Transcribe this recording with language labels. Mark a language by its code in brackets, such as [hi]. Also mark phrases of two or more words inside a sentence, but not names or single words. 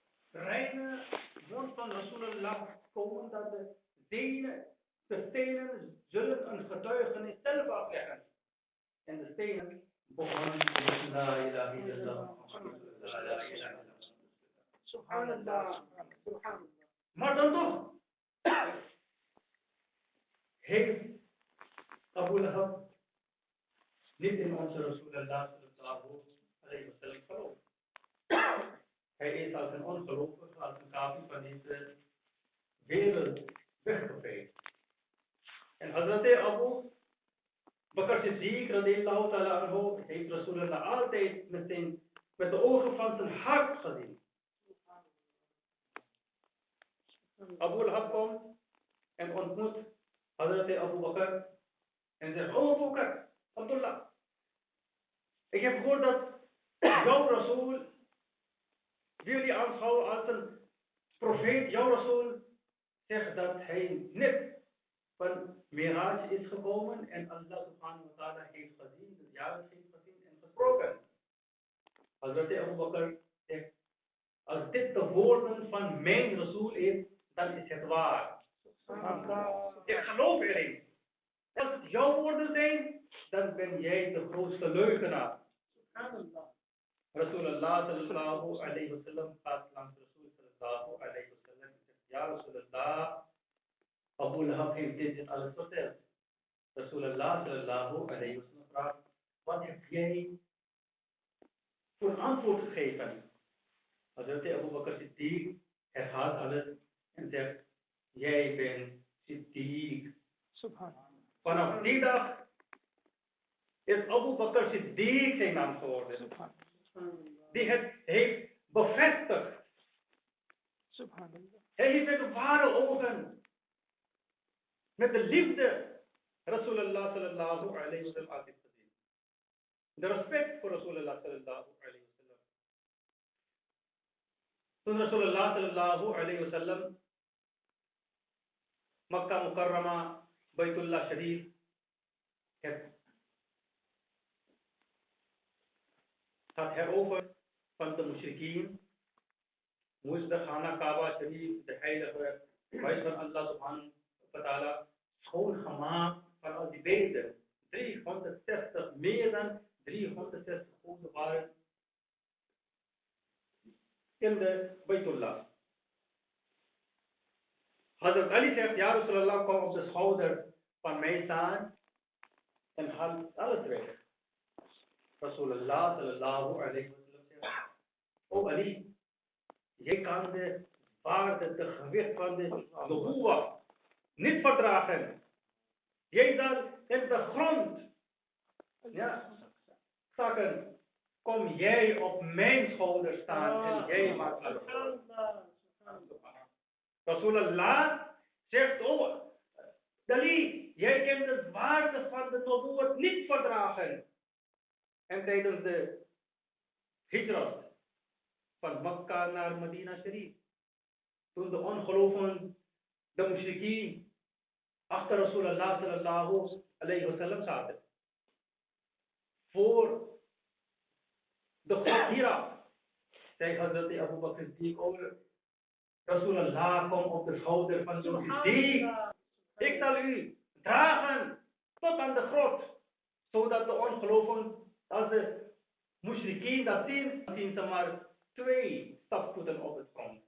[nl] reine mond van Rasulullah komen dat de stenen zullen een getuigenis zelf afleggen. En de stenen begonnen met [ar] لا إله إلا الله. لا إله إلا الله. سبحان الله. سبحان الله. [nl] Maar dan toch heeft Abu Lahab niet in onze Rasulullah [ar] صلى الله عليه وسلم [nl] geloofd. Hij is als een ongelovige, als een kafir van deze wereld weggeveegd. En Hazrat Abu Bakr Siddiq [ar] رضي الله تعالى عنه [nl] heeft Rasulullah altijd met de ogen van zijn hart gezien. Abu Lahab komt en ontmoet Hazrat Abu Bakr en zegt: "Oh Abu Bakr, Abdullah, ik heb gehoord dat jouw Rasul wil je aanschouwen als een profeet. Jouw Rasul zegt dat hij net van Miraj is gekomen en [ar] الله سبحانه وتعالى [nl] heeft gezien, de jaren heeft gezien en gesproken." Hazrat Abu Bakr zegt: "Als dit de woorden van mijn Rasul is, dan is het waar. Ik geloof erin. Als het jouw woorden zijn, dan ben jij de grootste leugenaar." Rasulullah [ar] صلى الله عليه وسلم [nl] gaat langs Rasul [ar] صلى الله عليه وسلم [nl] en zegt: [ar] "يا رسول الله, [nl] Abu Lahab heeft dit alles verteld." Rasulullah [ar] صلى الله عليه وسلم [nl] vraagt: "Wat heb jij voor antwoord gegeven?" Hazrat Abu Bakr Siddiq herhaalt alles en zegt: "Jij bent Siddiq." Vanaf die dag is Abu Bakr Siddiq zijn naam geworden. Die het heeft bevestigd. Hij heeft met ware ogen, met de liefde, Rasulullah [ar] صلى الله عليه وسلم [nl] altijd gezien. De respect voor Rasulullah [ar] صلى الله عليه وسلم. [nl] Toen Rasulullah [ar] صلى الله عليه وسلم [nl] Makkah Mukarrama, Baytullah Sharif gaat heroverd van de mushrikeen, moest de Khana Kaaba Sharif, de heilige huis van [ar] الله سبحانه وتعالى, [nl] schoongemaakt van al die beelden. 360, meer dan 360 goden waren in de Baytullah. Hazrat Ali zegt: [ar] "يا رسول الله, [nl] kom op de schouder van mij staan en haal alles weg." Rasulullah [ar] صلى الله عليه وسلم [nl] zegt: "O Ali, jij kan de waarde, de gewicht van de nubuwa niet verdragen. Jij zal in de grond zakken. Kom jij op mijn schouder staan en jij maakt alles." Rasulullah zegt: "Oh Ali, jij kan de waarde van de nubuwa niet verdragen." En tijdens de hijrat van Makkah naar Medina Sharif, toen de ongelovigen, de mushrikeen, achter Rasulullah [ar] صلى الله عليه وسلم [nl] zaten, voor de God Hira, zei Hazrat Abu Bakr Siddiq: "Oh Rasulullah, kom op de schouder van de Siddiq. Ik zal u dragen tot aan de grot, zodat de ongelovigen, als de mushrikeen dat zien, dan zien ze maar 2 stapvoeten op het grond.